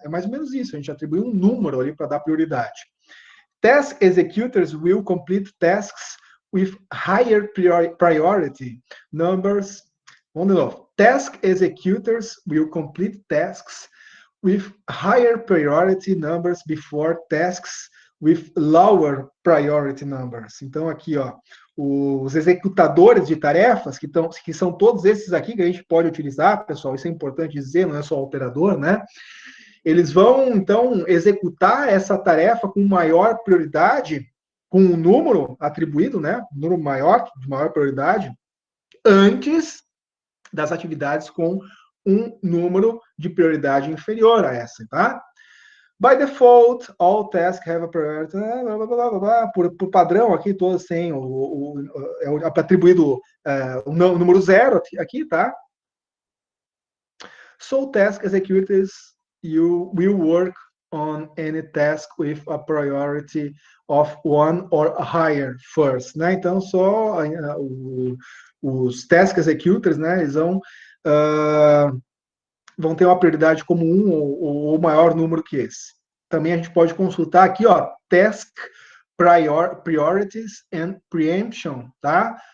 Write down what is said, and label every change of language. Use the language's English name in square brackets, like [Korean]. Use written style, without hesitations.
[Portuguese] É mais ou menos isso, a gente atribui um número ali para dar prioridade. [English] Task executors will complete tasks with higher priority numbers. [Portuguese] Vamos de novo. [English] Task executors will complete tasks with higher priority numbers before tasks with lower priority numbers. [Portuguese] Então, aqui, ó, os executadores de tarefas, que são todos esses aqui que a gente pode utilizar, pessoal, isso é importante dizer, não é só o operador, né? Eles vão, então, executar essa tarefa com maior prioridade, com um número atribuído, né? Um número maior, de maior prioridade, antes das atividades com um número de prioridade inferior a essa, tá? [English] By default, all tasks have a priority, [Portuguese] blá, blá, blá, blá, por padrão aqui, todos têm é atribuído o número 0 aqui, tá? [English] So task executors you will work on any task with a priority of one or higher first, né? [Portuguese] Então, só os task executors, né, eles vão ter uma prioridade como um ou maior número que esse. Também a gente pode consultar aqui, ó, [English] task priorities and preemption, [Portuguese] tá?